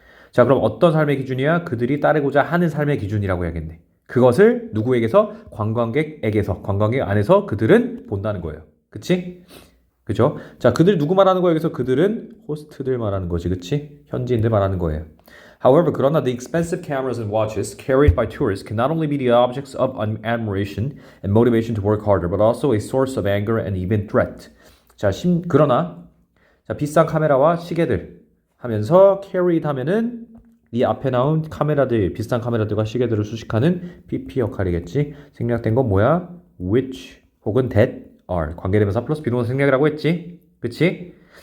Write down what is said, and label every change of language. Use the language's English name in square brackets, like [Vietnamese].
[Korean] 자, 그럼 어떤 삶의 기준이야? 그들이 따르고자 하는 삶의 기준이라고 해야겠네. 그것을 누구에게서? 관광객에게서. 관광객 안에서 그들은 본다는 거예요. 그치? 그죠? 자, 그들 누구 말하는 거예요? 여기서 그들은 호스트들 말하는 거지. 그치? 현지인들 말하는 거예요. [English] However, [Korean] 그러나 [English] the expensive cameras and watches carried by tourists can not only be the objects of admiration and motivation to work harder, but also a source of anger and even threat. [Korean] 자, 그러나 자, 비싼 카메라와 시계들 하면서 carried 하면은 이 앞에 나온 카메라들, 비싼 카메라들과 시계들을 수식하는 PP 역할이겠지. 생략된 건 뭐야? [English] which [Korean] 혹은 [English] that are [Korean] 관계대명사 플러스 비동사 생략이라고 했지. 그치?